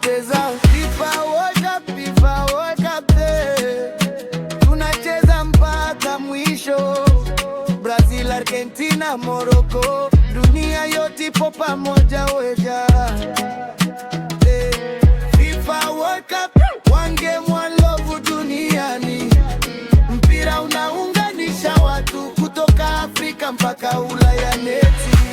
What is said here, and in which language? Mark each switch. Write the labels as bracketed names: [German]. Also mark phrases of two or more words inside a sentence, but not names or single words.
[Swahili] Cheza fifa World Cup, fifa World Cup, eh. Tunacheza mpaka mwisho. Brazil, Argentina, Morocco, dunia yote ipo pamoja, weja. [English] Eh, fifa World Cup, one game, one love duniani. [Swahili] Mpira unaunganisha watu kutoka Afrika mpaka Ulaya neti.